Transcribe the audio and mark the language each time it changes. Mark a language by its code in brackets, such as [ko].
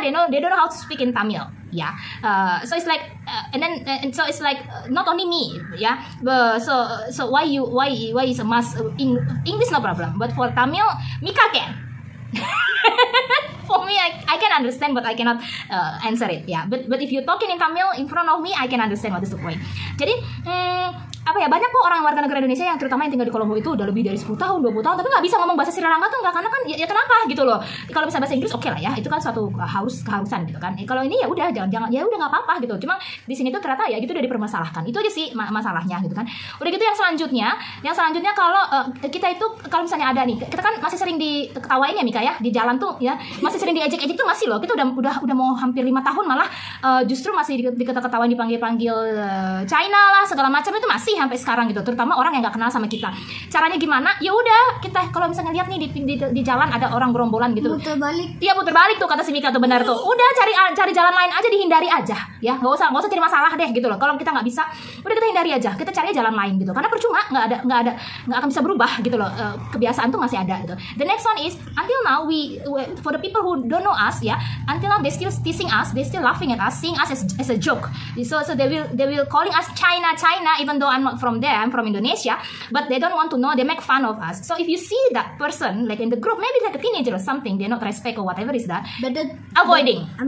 [en] They don't know how to speak in Tamil. Yeah. So it's like, so it's like not only me. Yeah. So why is a must English no problem, but for Tamil, Mika can. For me, I can understand, but I cannot answer it. Yeah, but if you're talking in Tamil in front of me, I can understand what is the point. [id] Jadi apa ya, banyak kok orang warga negara Indonesia yang terutama yang tinggal di Kolombo itu udah lebih dari 10 tahun, 20 tahun tapi nggak bisa ngomong bahasa Sri Lanka tuh nggak, karena kan ya kenapa gitu loh. Kalau bisa bahasa Inggris oke lah ya, itu kan suatu keharusan gitu kan. Kalau ini ya udah jangan ya udah nggak apa-apa gitu. Cuma di sini tuh ternyata ya gitu udah dipermasalahkan. Itu aja sih masalahnya gitu kan. Udah gitu yang selanjutnya kalau kita itu kalau misalnya ada nih, kita kan masih sering diketawain ya Mika ya, di jalan tuh ya masih sering diejek-ejek tuh masih loh. Kita udah mau hampir 5 tahun malah justru masih diketawain, dipanggil China lah segala macam, itu masih sampai sekarang gitu, terutama orang yang nggak kenal sama kita. Caranya gimana? Ya udah, kita kalau misalnya lihat nih di jalan ada orang gerombolan gitu, putar balik. Iya, putar balik tuh kata si Mika tuh, benar tuh. Udah cari jalan lain aja, dihindari aja ya, nggak usah cari masalah deh gitu loh. Kalau kita nggak bisa, udah kita hindari aja, kita cari jalan lain gitu, karena percuma, nggak akan bisa berubah gitu loh. Kebiasaan tuh masih ada gitu. [en] The next one is, until now we for the people who don't know us ya, until now they still teasing us, they still laughing at us, seeing us as a joke. So they will calling us China, even though I'm not from there, I'm from Indonesia, but they don't want to know, they make fun of us. So if you see that person like in the group, maybe like a teenager or something, they not respect or whatever is that, avoiding.